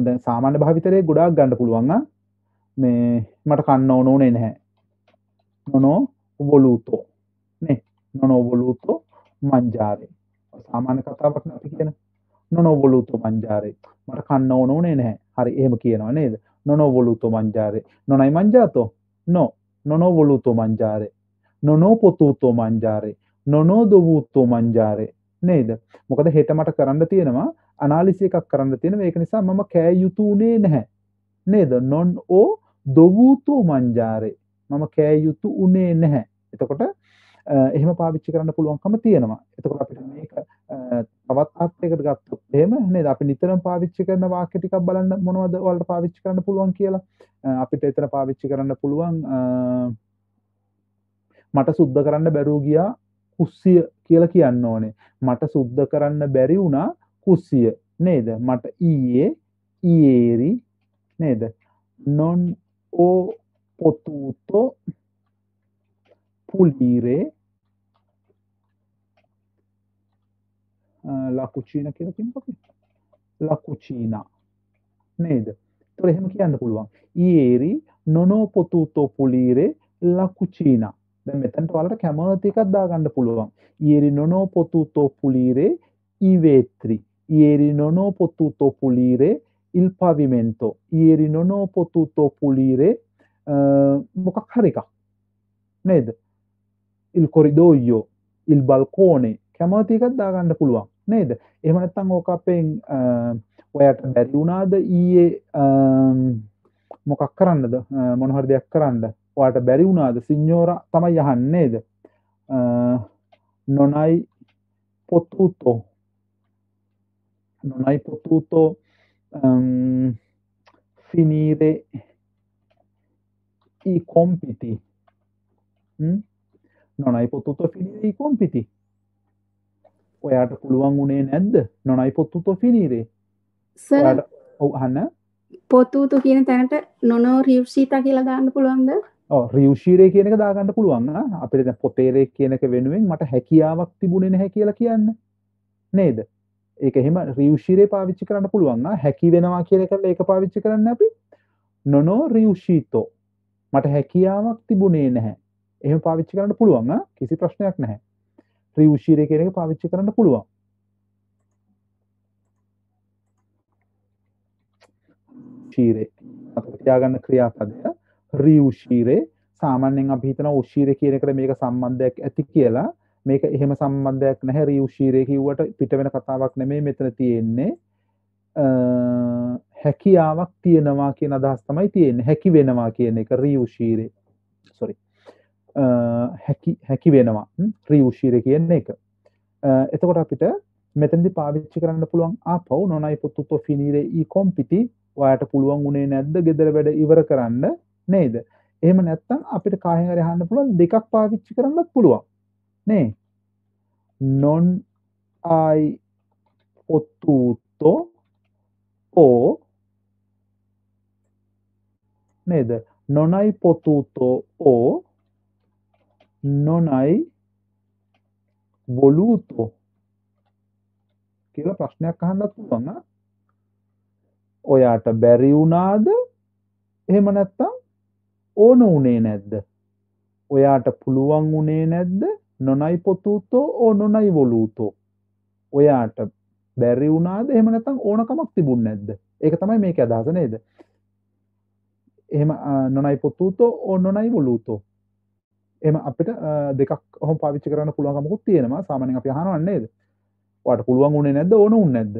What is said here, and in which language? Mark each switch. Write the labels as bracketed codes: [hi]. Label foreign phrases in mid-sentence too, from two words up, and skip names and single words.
[si] දැන් සාමාන්‍ය භාවිතරේ ගොඩාක් ගන්න පුළුවන් මේ මට කන්න ඕන උනේ නැහැ. [it] non ho voluto නේ non ho voluto mangiare. [si] සාමාන්‍ය කතාවක් නේ අපි කියන [it] non ho voluto mangiare. [si] මට කන්න ඕන උනේ නැහැ. හරි එහෙම කියනවා නේද? [it] non ho voluto mangiare. non hai mangiato? No. Non ho voluto mangiare. Non ho potuto mangiare. Non ho dovuto mangiare. [si] නේද? මොකද හෙට මට කරන්න තියෙනවා අනාලිසිස් එකක් කරන්න තියෙනවා. ඒක නිසා මම කෑ යුතු උනේ නැහැ. නේද? [it] non ho dovuto mangiare. [si] මම කෑ යුතු උනේ නැහැ. එතකොට එහෙම පාවිච්චි කරන්න පුළුවන්කම තියෙනවා. එතකොට අපිට මේක තවත් අර්ථයකට ගත්තොත් එහෙම නේද? අපි නිතරම පාවිච්චි කරන වාක්‍ය ටිකක් බලන්න මොනවද වලට පාවිච්චි කරන්න පුළුවන් කියලා. අපිට එතන පාවිච්චි කරන්න පුළුවන් මට සුද්ධ කරන්න බැරුව ගියා කුස්සිය කියලා කියන්න ඕනේ. මට සුද්ධ කරන්න බැරි වුණා කුස්සිය නේද? මට ඊයේ ieri නේද? [it] non ho potuto pulire la cucina [si] කියලා කියනකොට [it] la cucina නේද? [si] ඒතකොට එහෙම කියන්න පුළුවන්. [it] ieri non ho potuto pulire la cucina. [si] දැන් මෙතනට ඔයාලට කැමති එකක් දාගන්න පුළුවන්. [it] ieri non ho potuto pulire i vetri. ieri non ho potuto pulire il pavimento. ieri non ho potuto pulire [si] මොකක් හරි එකක්. නේද? [it] il corridoio, il balcone [si] කැමති එකක් දාගන්න පුළුවන්. නේද? එහෙම නැත්නම් ඕක අපෙන් ඔයාට බැරි වුණාද ඊයේ මොකක් කරන්නද මොන හරි දෙයක් කරන්න ඔයාට බැරි වුණාද සිඤ්ඤෝරා තමයි අහන්නේ නේද? [it] non hai potuto finire i compiti. non hai potuto finire i compiti. [si] ඔයාට පුළුවන් උනේ නැද්ද? [it] non hai potuto finire. [si] සර් ඔව් අහන්න. පොතුතු කියන තැනට [it] non ho riuscita [si] කියලා දාන්න පුළුවන්ද? ඔව් රියුෂීරේ කියන එක දාගන්න පුළුවන්. අපිට දැන් පොතේරේ කියන එක වෙනුවෙන් මට හැකියාවක් තිබුණේ නැහැ කියලා කියන්න. නේද? ඒක එහෙම රියුෂීරේ පාවිච්චි කරන්න පුළුවන්. හැකි වෙනවා කියන එකට ඒක පාවිච්චි කරන්නේ අපි [it] non ho riuscito. [si] මට හැකියාවක් තිබුණේ නැහැ. එහෙම පාවිච්චි කරන්න පුළුවන්. කිසි ප්‍රශ්නයක් නැහැ. riuscire කියන එක පාවිච්චි කරන්න පුළුවන්. riuscire අපිට තියාගන්න ක්‍රියාපදය riuscire සාමාන්‍යයෙන් අපි හිතනවා uscire කියන එකට මේක සම්බන්ධයක් ඇති කියලා. මේක එහෙම සම්බන්ධයක් නැහැ. riuscire කිව්වට පිට වෙන කතාවක් නෙමෙයි මෙතන තියෙන්නේ. හැකියාවක් තියෙනවා කියන අදහස් තමයි තියෙන්නේ. හැකි වෙනවා කියන එක riuscire. sorry. හැකි වෙනවා riuscire කියන එක. එතකොට අපිට මෙතනදී පාවිච්චි කරන්න පුළුවන් ආපහු [it] non hai potuto finire i compiti. [si] ඔයාට පුළුවන් උනේ නැද්ද ගෙදර වැඩ ඉවර කරන්න නේද? එහෙම නැත්නම් අපිට කාහෙන් හරි අහන්න පුළුවන් දෙකක් පාවිච්චි කරන්නත් පුළුවන් නේ. [it] non hai potuto o නේද? non hai potuto o non hai voluto [si] කියලා ප්‍රශ්නයක් අහන්නත් පුළුවන්. ඔයාට බැරි වුණාද? එහෙම නැත්නම් ඕන උනේ නැද්ද? ඔයාට පුළුවන් උනේ නැද්ද? [it] non hai potuto o non hai voluto. [si] ඔයාට බැරි වුණාද එහෙම නැත්නම් ඕනකමක් තිබුණ නැද්ද? ඒක තමයි මේකේ අදහස නේද? එහෙම [it] non hai potuto o non hai voluto. [si] එහෙම අපිට දෙකක් ඔහොම පාවිච්චි කරන්න පුළුවන්කමකුත් තියෙනවා. සාමාන්‍යයෙන් අපි අහනවා නේද? ඔයාට පුළුවන් උනේ නැද්ද ඕන උන්නේ නැද්ද?